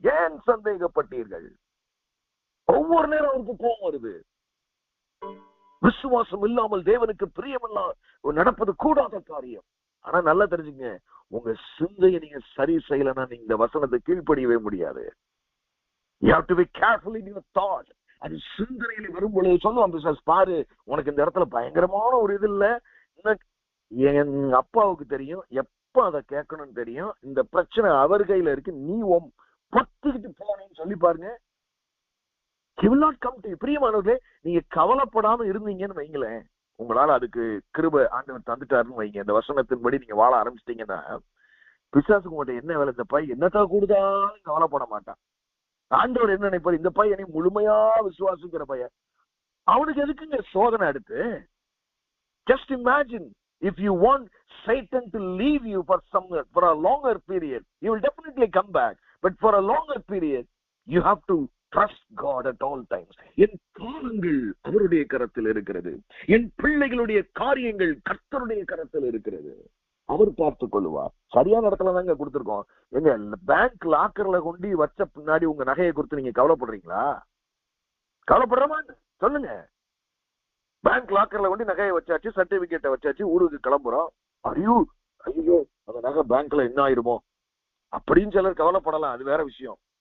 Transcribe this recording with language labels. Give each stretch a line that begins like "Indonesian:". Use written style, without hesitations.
Tamil: ஏன் சந்தேகப்பட்டீர்கள்? ஒவ்வொரு நேரம் அவருக்கு கோபம் வருது. விசுவாசம் இல்லாமல் தேவனுக்கு பிரியமில்லாம நடப்பது கூடாத காரியம். ஆனா நல்லா தெரிஞ்சுங்க, உங்க சிந்தையை நீங்க சரி செய்யலன்னா நீங்க இந்த வசனத்தை கீழ்ப்படியவே முடியாது.
English: You have to be careful in your thought.
Tamil: அது சிந்தனையில வரும்பொழுது சொல்லுவான் பிசாசு, பாரு உனக்கு இந்த இடத்துல பயங்கரமான ஒரு இது இல்ல, என் அப்பாவுக்கு தெரியும் எப்ப அதை கேட்கணும்னு தெரியும், இந்த பிரச்சனை அவர் கையில இருக்கு, நீ பத்துக்கிட்டு போனேன்னு சொல்லி பாருங்க.
English: He will not come to you.
Tamil: பிரியமானவர்களே, நீங்க கவலைப்படாம இருந்தீங்கன்னு வைங்களேன், உங்களால அதுக்கு கிருபை ஆண்டவர் தந்துட்டாருன்னு வைங்க, இந்த வசனத்தின்படி நீங்க வாழ ஆரம்பிச்சிட்டீங்கன்னா பிசாசுக்கு உங்கள்கிட்ட என்ன வேலை, இந்த பையன் என்னத்தா கூடுதாலும் கவலைப்பட மாட்டான். ஆண்டவர் என்ன நினைப்பார், இந்த பையனை முழுமையா விசுவாசிக்கிற பையன், அவனுக்கு எதுக்குங்க சோதனை அடுத்து?
English: Just imagine, if you want Satan to leave you for a longer period, he will definitely come back, but for a longer period you have to trust God at all times.
Tamil: என் காலங்கள் அவருடைய கரத்தில் இருக்கிறது, என் பிள்ளைகளுடைய காரியங்கள் கர்த்தருடைய கரத்தில் இருக்கிறது, அவர் பார்த்துக் கொள்வார். சரியான இடத்துல தாங்க கொடுத்துருக்கோம். எங்க பேங்க் லாக்கர்ல கொண்டு வச்ச பின்னாடி உங்க நகையை கொடுத்து நீங்க கவலைப்படுறீங்களா? கவலைப்படுறமா சொல்லுங்க. பேங்க் லாக்கர்ல கொண்டு நகையை வச்சாச்சு, சர்டிபிகேட்டை வச்சாச்சு, ஊருக்கு கிளம்புறோம், ஐயோ அந்த நகை பேங்க்ல என்ன ஆயிருமோ அப்படின்னு சிலர் கவலைப்படலாம், அது வேற விஷயம்.